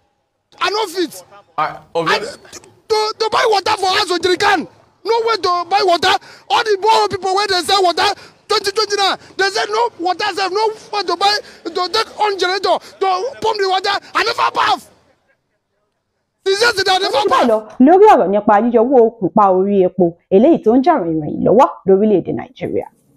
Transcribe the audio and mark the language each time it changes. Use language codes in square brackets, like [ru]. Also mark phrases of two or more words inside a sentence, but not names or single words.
[pcm] To buy water for house or jerrycan. no way to buy water. All the poor people where they sell water 2020 now, they said no water, sef, no way to buy, to take on generator to pump the water. I never bath. [yo] Lórí ọ̀rọ̀ nípa yíyọwọ́ òkùnpa orí epo eléyìí tó ń jà rìnrìn lọ́wọ́ lórílẹ̀-èdè Nàìjíríà.